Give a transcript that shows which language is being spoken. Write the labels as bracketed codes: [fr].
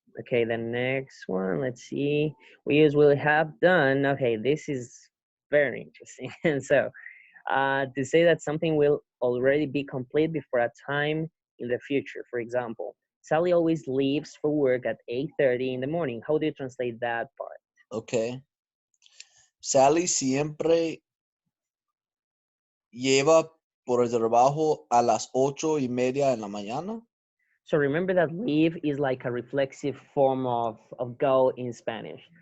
[en] Okay, the next one, let's see. We use will have done. Okay, this is very interesting. And so, to say that something will already be complete before a time in the future. For example, Sally always leaves for work at 8:30 in the morning. How do you translate that part? Okay. [es] Sally siempre lleva por el trabajo a las 8:30 en la mañana. [en] So remember that leave is like a reflexive form of go in Spanish.